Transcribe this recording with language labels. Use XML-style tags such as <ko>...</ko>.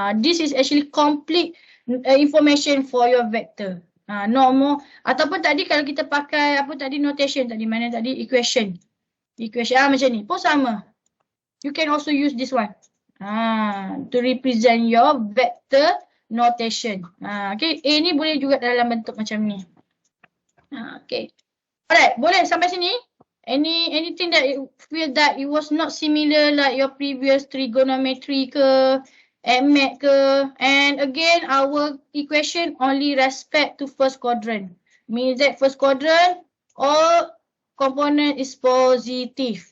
<en>This is actually complete information for your vector. No more.</en> <ms>Ataupun tadi kalau kita pakai apa tadi notation tadi, mana tadi equation macam ni pun sama.</ms> <en>You can also use this one to represent your vector notation.</en> <ms>Okay, A ni boleh juga dalam bentuk macam ni.</ms> <en>Okay, alright,</en> <ms>boleh sampai sini.</ms> <en>Anything that you feel that it was not similar like your previous trigonometry ke, MAT ke, and again our equation only respect to first quadrant. Means that first quadrant all component is positive.</en>